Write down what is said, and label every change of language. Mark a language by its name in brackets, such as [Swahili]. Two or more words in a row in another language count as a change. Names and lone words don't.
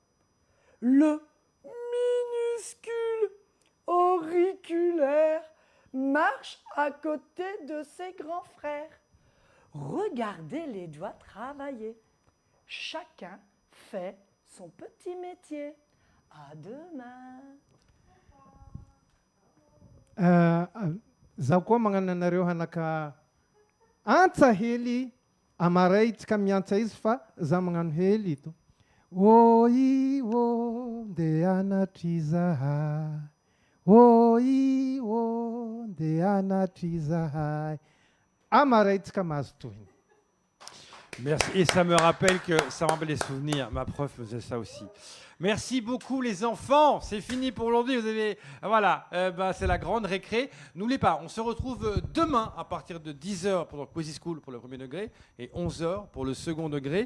[French] Le minuscule auriculaire marche à côté de ses grands frères. Regardez les doigts travailler. Chacun fait son petit métier. À demain. [Malagasy] Zaho koa magnananareo hanaka antsa hely amaray tsika miantsa izy fa za magnano hely ito. Oi o nde anatry zahay. Oi o nde anatry zahay. Amaray tsika mahazo tohiny. [French] Merci. Et ça me rappelle des souvenirs. Ma prof faisait ça aussi. Merci beaucoup les enfants. C'est fini pour aujourd'hui. Vous avez, voilà, c'est la grande récré. N'oubliez pas, on se retrouve demain à partir de 10h pour le Cozy School pour le premier degré et 11h pour le second degré.